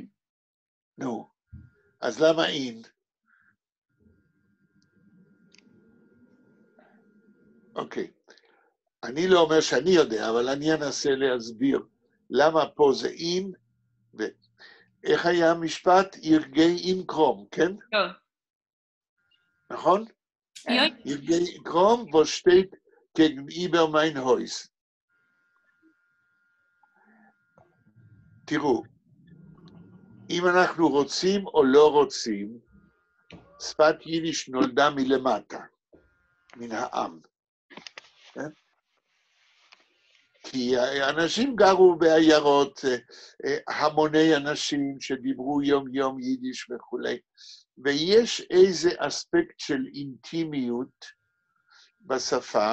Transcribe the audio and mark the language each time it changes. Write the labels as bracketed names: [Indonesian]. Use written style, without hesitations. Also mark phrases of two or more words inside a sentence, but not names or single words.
[Hebrew] נו, אז למה אין? אוקיי. אני לא אומר שאני יודע, אבל אני אנסה להסביר למה פה זה אין, ואיך היה המשפט? [Yiddish] ירגי אין קרום, כן? [Hebrew] לא. נכון? [Yiddish] Ja. ירגי קרום, וווּ שטייט געגניבער מײַן הויז. [Hebrew] תראו, אם אנחנו רוצים או לא רוצים, שפת יידיש נולדה מלמטה, מן העם. כן? כי אנשים גרו בעיירות, המוני אנשים שדיברו יום יידיש וכולי, ויש איזה אספקט של אינטימיות בשפה.